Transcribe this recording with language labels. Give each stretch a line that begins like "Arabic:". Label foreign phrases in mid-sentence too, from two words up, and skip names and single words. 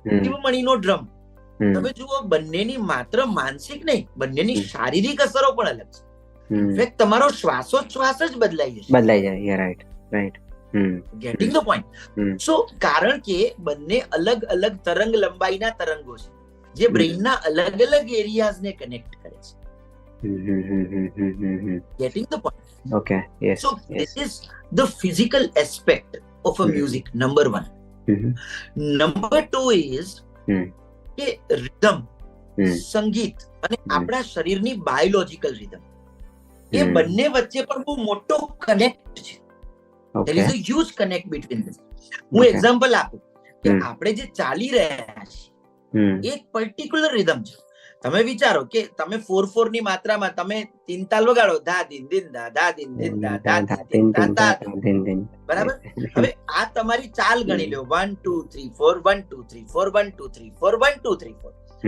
Gujarati: અને શિવમણીનો ડ્રમ, તમે જુઓ, બંનેની માત્ર માનસિક નહીં, બંનેની શારીરિક અસરો પણ અલગ છે. ઇનફેક્ટ તમારો શ્વાસોચ્છ્વાસ જ બદલાઈ જાય, રાઈટ?
English: Getting the point.
Gujarati: સો કારણ કે બંને અલગ અલગ તરંગ લંબાઈના તરંગો છે જે બ્રેઇનના અલગ અલગ
English: areasને connect
Gujarati: કરે છે.
English: Getting the point? Okay. Yes. So this is the physical aspect of a music. Number 1. Number 2 is કે rhythm,
Gujarati: સંગીત અને આપણા શરીરની
English: biological rhythm,
Gujarati: એ બંને વચ્ચે પણ બહુ મોટો કનેક્ટ છે.
English: There is a huge connect between this.
Gujarati: હું એક્ઝામ્પલ આપું કે આપણે જે ચાલી રહ્યા છીએ એક
English: particular rhythm
Gujarati: છે. તમે વિચારો કે તમે 4/4 ની માત્રામાં તમે 3 તાલ વગાડો, ધા દિન દિન ધા, ધા દિન દિન ધા, ધા દિન દિન ધા, બરાબર? હવે આ તમારી ચાલ ગણી લો, 1 2 3 4 1 2 3 4 1 2 3 4 1 2 3 4.